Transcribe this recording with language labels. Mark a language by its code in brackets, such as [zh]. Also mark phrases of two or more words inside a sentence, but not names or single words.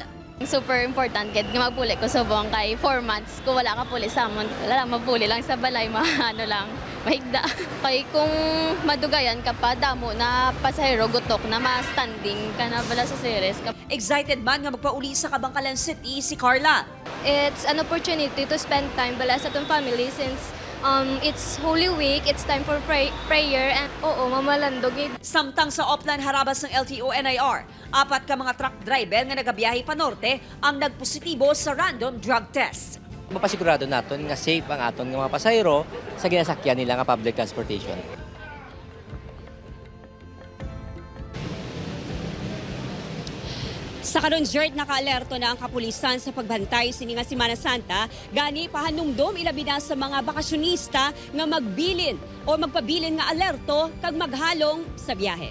[en] Super important [hil] kaya nga magpuli ko subong kay 4 months ko wala ka puli sa amon. Wala lang magpuli lang sa balay, ano lang, mahigda. Kay kung madugayan ka pa, damo na pasahero gutok na ma-standing ka na bala sa series. Excited man nga magpauli sa Kabangkalan City si Carla. [en] It's an opportunity to spend time [hil] bala sa [en] itong family since it's Holy Week, it's time for prayer and mamalandog. [hil] Samtang sa Oplan harabas ng LTO-NIR, 4 ka mga truck driver nga nagabiyahe pa norte ang nagpositibo sa random drug test. Mapasigurado naton nga safe ang aton nga mga pasahero sa ginasakyan nila nga [en] public transportation. [hil] Sa karon Jert, naka-alerto na ang kapulisan sa pagbantay sini nga Semana Santa, gani pahanumdom ilabi na sa mga bakasyonista nga magbilin o magpabilin nga alerto kag maghalong sa biyahe.